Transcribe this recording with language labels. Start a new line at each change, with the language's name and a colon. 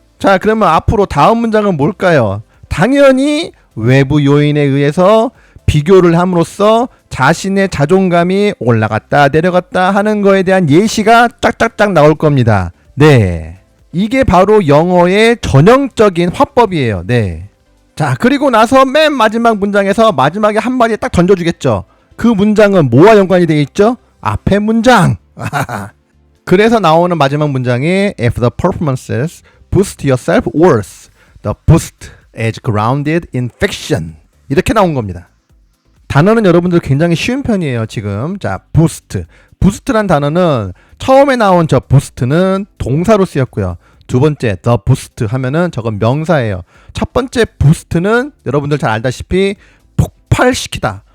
Korean: 자, 그러면 앞으로 다음 문장은 뭘까요? 당연히 외부 요인에 의해서 비교를 함으로써 자신의 자존감이 올라갔다 내려갔다 하는 거에 대한 예시가 짝짝짝 나올 겁니다. 네. 이게 바로 영어의 전형적인 화법이에요. 네. 자, 그리고 나서 맨 마지막 문장에서 마지막에 한마디 딱 던져주겠죠. 그 문장은 뭐와 연관이 되어 있죠? 앞에 문장. 그래서 나오는 마지막 문장이
English: If the performances boost your self-worth, the boost is grounded in fiction.
Korean: 이렇게 나온 겁니다. 단어는 여러분들 굉장히 쉬운 편이에요, 지금. 자, boost. boost란 단어는 처음에 나온 저 boost는 동사로 쓰였고요. 두 번째, the boost 하면은 저건 명사예요. 첫 번째 boost는 여러분들 잘 알다시피 폭발시키다.